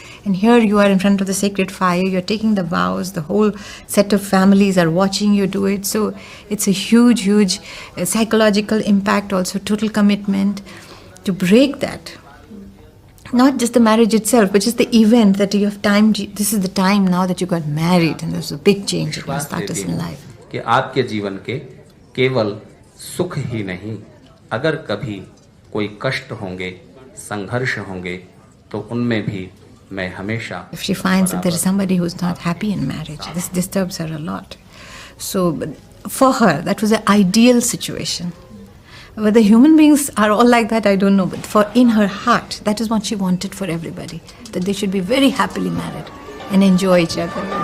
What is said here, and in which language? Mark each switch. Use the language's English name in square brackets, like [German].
[English] And here you are in front of the sacred fire, you're taking the vows, the whole set of families are watching you do it. So it's a huge, huge psychological impact, also total commitment to break that. Not just the marriage itself, but just the event that you have timed. This is the time now that you got married and there's a big change in your status in life. [Hindi] कि आपके जीवन के केवल सुख ही नहीं, अगर कभी कोई कष्ट होंगे, संघर्ष होंगे, तो उनमें भी मैं हमेशा. [English] If she finds that there is somebody who is not happy in marriage, this disturbs her a lot. So for her, that was an ideal situation. Whether human beings are all like that, I don't know. But for in her heart, that is what she wanted for everybody. That they should be very happily married and enjoy each other.